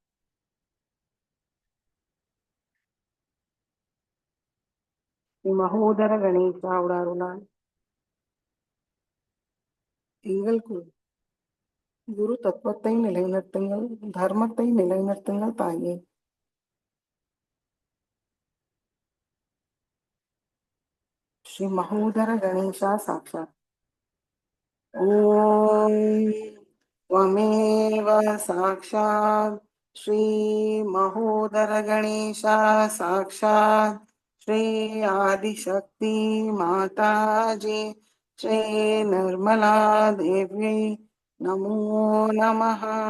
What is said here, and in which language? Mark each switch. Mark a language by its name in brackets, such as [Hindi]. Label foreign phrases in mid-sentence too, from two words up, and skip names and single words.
[Tamil] ஸ்ரீ மகோதர கணேசாவோட அருளால் எங்களுக்குள் குரு தத்துவத்தை நிலைநிறுத்துங்கள், தர்மத்தை நிலைநிறுத்துங்கள் தாயே. ஸ்ரீ மகோதர கணேசா சாட்சாத். [Sanskrit] ஓம் त्वमेव साक्षात् श्री महोदर गणेशा साक्षात् श्री आदिशक्ति माताजी श्री निर्मला देवी नमो नमः.